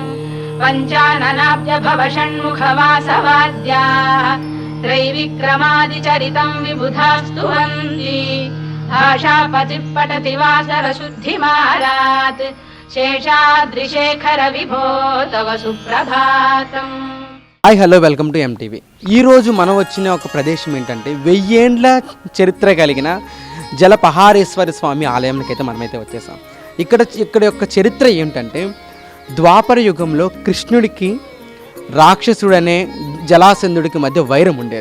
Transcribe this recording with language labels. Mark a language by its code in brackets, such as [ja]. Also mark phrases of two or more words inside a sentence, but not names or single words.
[sa] पञ्चाननाब्ज भव षण्मुखवासवाद्याः त्रैविक्रमादिचरितं विबुधास्तु वन्ति भाषापतिः पठति वासरशुद्धिमारात् शेषाद्रिशेखर विभो तव सुप्रभातम्। [en] Hi hello welcome to MTV. [te] ఈరోజు మనం వచ్చిన ఒక ప్రదేశం ఏంటంటే 1000 ఏండ్ల చరిత్ర కలిగిన జలపహారేశ్వర స్వామి ఆలయానికి అయితే మనమైతే వచ్చేసాం. ఇక్కడ యొక్క చరిత్ర ఏంటంటే ద్వాపర యుగంలో కృష్ణుడికి రాక్షసుడనే జలాసంధుడికి మధ్య వైరం ఉండేది.